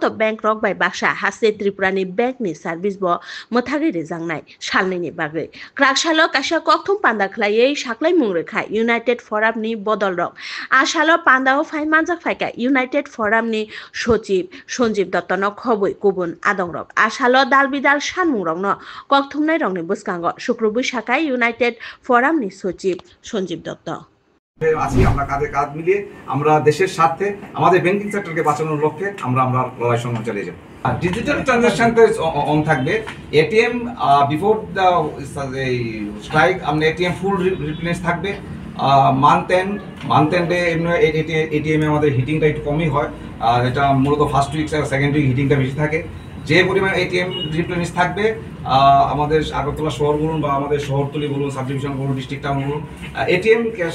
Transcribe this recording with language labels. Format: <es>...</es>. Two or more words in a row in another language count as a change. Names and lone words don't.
<trp>बैंक रक बाय बाक्सा हासे त्रिपुरानि बैंक नि सार्भिस ब मोथागै रेजांनाय सालनि बागै क्राकसालो काशा कक्थुम पान्दा खलायै साख्लाय मुंरखा यूनाइटेड फराम नि बदल रक आशालो पान्दाओ फाइमानजाक फाइका यूनाइटेड फराम नि सचिव सञ्जीव दत्त न खबै गुबुन आदं रक आशालो दालबिदाल सानमुं रक न कक्थुमनाय रक नि बुस्कांग शुक्रबुर साखाय यूनाइटेड फराम नि सचिव सञ्जीव दत्त</trp> <bn>আছি আমরা কাঁধে কাঁধ মিলিয়ে আমরা দেশের স্বার্থে আমাদের</bn> <en>banking sector-ke</en> <bn>বাঁচানোর লক্ষ্যে আমরা লড়াই সংগ্রাম চালিয়ে যাব।</bn> <en>digital transaction on</en> <bn>থাকবে</bn> <en>ATM before the strike</en> <bn>আমরা</bn> <en>ATM full replace</en> <bn>থাকবে</bn> <en>month end-e</en> <bn>এটিএম এ আমাদের হিটিংটা একটু কমই হয় আর এটা মূলত</bn> <en>first week</en> <bn>আর</bn> <en>second week</en> <bn>হিটিংটা বেশি থাকে যে পরিমাণ</bn> <en>ATM replace</en> <bn>থাকবে আমাদের আগরতলা শহর বলুন বা আমাদের শহরতলি বলুন</bn> <en>sub division</en> <bn>বলুন</bn> <en>district town</en> <bn>বলুন</bn> <en>ATM cash</en>